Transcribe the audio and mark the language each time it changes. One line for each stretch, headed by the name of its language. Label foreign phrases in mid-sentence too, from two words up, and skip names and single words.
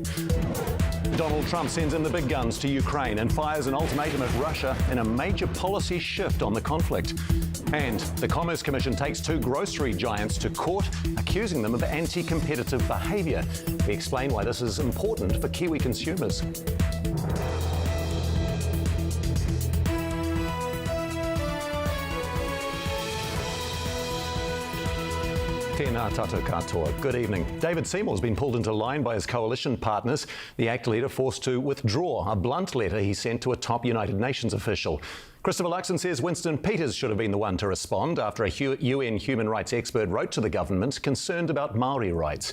English: Donald Trump sends in the big guns to Ukraine and fires an ultimatum at Russia in a major policy shift on the conflict. And the Commerce Commission takes two grocery giants to court, accusing them of anti-competitive behaviour. We explain why this is important for Kiwi consumers.
Māori: Tēnā tātou katoa.
English: Good evening. David Seymour's been pulled into line by his coalition partners. The ACT leader forced to withdraw a blunt letter he sent to a top United Nations official. Christopher Luxon says Winston Peters should have been the one to respond after a UN human rights expert wrote to the government concerned about Māori rights.